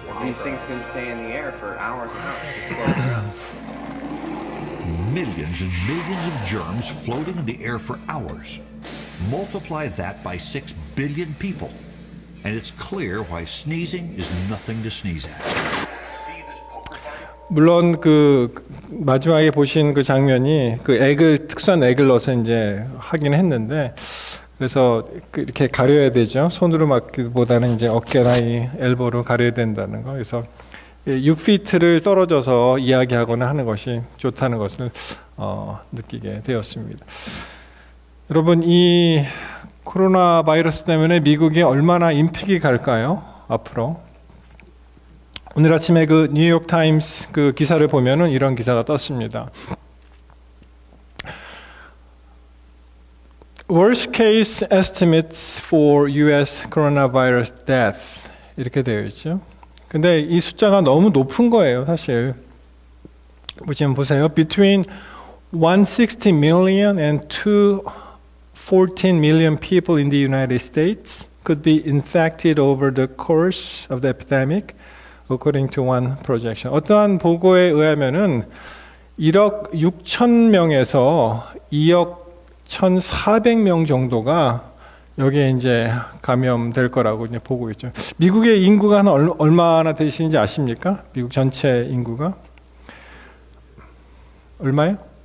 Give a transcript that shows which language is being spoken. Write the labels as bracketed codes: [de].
[en] These things can stay in the air for hours and hours, just floating around. Millions and millions of germs floating in the air for hours. Multiply that by 6 billion people, and it's clear why sneezing is nothing to sneeze at. [ko] 물론 그 마지막에 보신 그 장면이 그 액을 특수한 액을 넣어서 이제 하긴 했는데 그래서 이렇게 가려야 되죠. 손으로 막기보다는 이제 어깨나 이 엘보로 가려야 된다는 거. 그래서 6피트를 떨어져서 이야기하거나 하는 것이 좋다는 것을 느끼게 되었습니다. 여러분, 이 코로나 바이러스 때문에 미국에 얼마나 임팩이 갈까요? 앞으로. 오늘 아침에 그 뉴욕 타임스 그 기사를 보면은 이런 기사가 떴습니다. [en] Worst case estimates for U.S. coronavirus death [ko] 이렇게 되어 있죠. 근데 이 숫자가 너무 높은 거예요, 사실. 지금 보세요. [en] Between 160 million and 214 million people in the United States could be infected over the course of the epidemic. According to one projection. [ko] 어떠한 보고에 의하면은 1억 6천 명에서 2억 1,400명 정도가 여기에 이제 감염될 거라고 이제 보고 있죠. 미국의 인구가 한 얼마나 되시는지 아십니까? 미국 전체 인구가 얼마요?